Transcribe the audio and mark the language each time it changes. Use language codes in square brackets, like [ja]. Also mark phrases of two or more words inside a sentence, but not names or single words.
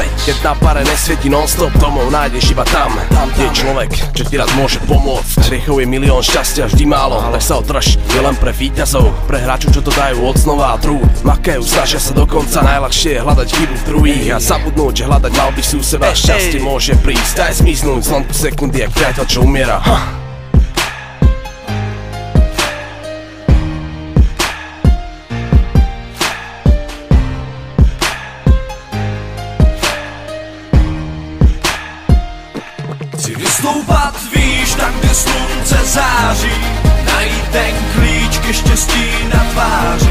[sk] Keď na pare nesvieti non-stop, domov nájdeš iba tam, kde je človek, čo ti raz môže pomôcť. Hriechov je milión, šťastia vždy málo, tak sa održ, je len pre víťazov, pre hráčov, čo to dajú od znova a trú. Makajú, snažia sa dokonca, najľahšie je hľadať chybu v druhých a zabudnúť, že hľadať mal by si u seba. Šťastie môže prísť aj zmiznúť, zlomku sekundy, jak priateľ, čo umiera. [cs] Chci vystoupat, víš, tam, kde slunce září, najít ten klíč ke štěstí na tváři.